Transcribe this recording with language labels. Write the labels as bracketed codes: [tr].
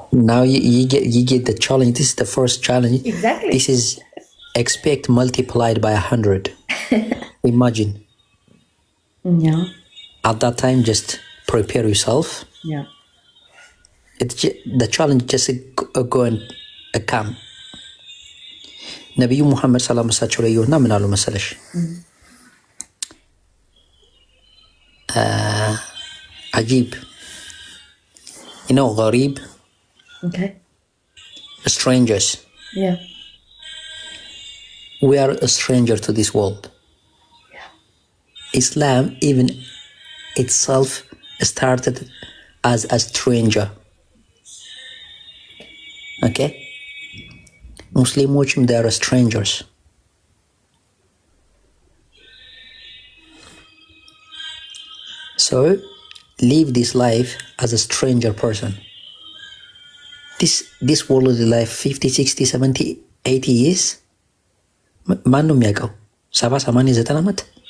[en] now you get the challenge this is the first challenge exactly this is expect multiplied by 100 imagine yeah at that time just prepare yourself yeah the challenge just go and come [am] ነብዩ ሙሐመድ ሰለላሁ ዐለይሂ ወሰለም ላይ ይሁንና ምን አሉ መሰለሽ [ar] عجيب [en] you know [ar] غريب [en] okay strangers yeah we are a stranger to this world yeah Islam even itself started as a stranger okay Muslims they are strangers so live this life as a stranger person this worldly life 50 60 70 80 years [am] ማን ነው የሚያውቀው 70 80 90 ዓመት